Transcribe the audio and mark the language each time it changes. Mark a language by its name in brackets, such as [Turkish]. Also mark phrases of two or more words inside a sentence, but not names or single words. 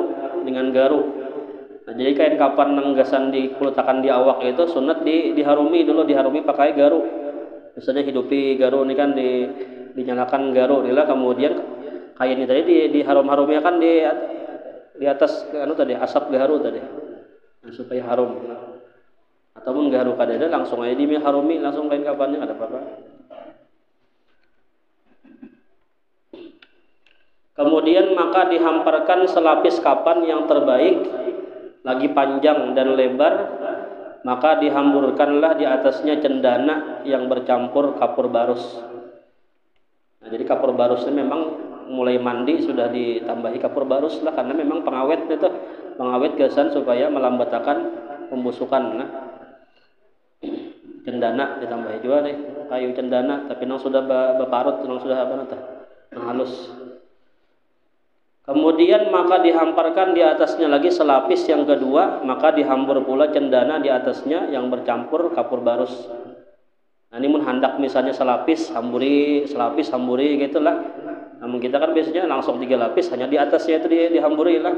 [Banjar] Nah, jadi kain kapan nang gasan dikulutakan di awak itu sunat diharumi pakai garu. [Indonesian] Misalnya hidupi garu ini kan dinyalakan garu inilah, kemudian kain ini tadi diharum-harumnya kan di atas asap garu tadi. Nah, supaya harum. Ataupun garu kadada langsung aja diharumi langsung kain kapannya, ada apa-apa. Kemudian maka dihamparkan selapis kapan yang terbaik, lagi panjang dan lebar, maka dihamburkanlah di atasnya cendana yang bercampur kapur barus. Nah, jadi kapur barus ini memang mulai mandi sudah ditambahi kapur barus lah, karena memang pengawet gasan supaya melambatkan pembusukan. Nah, cendana ditambahi juga deh, kayu cendana tapi nang sudah berparut, nang sudah nang halus. Kemudian maka dihamparkan di atasnya lagi selapis yang kedua, maka dihambur pula cendana di atasnya yang bercampur kapur barus. Nah, ini hendak misalnya selapis hamburi gitulah. Namun kita kan biasanya langsung 3 lapis, hanya di atasnya itu dihamburi lah.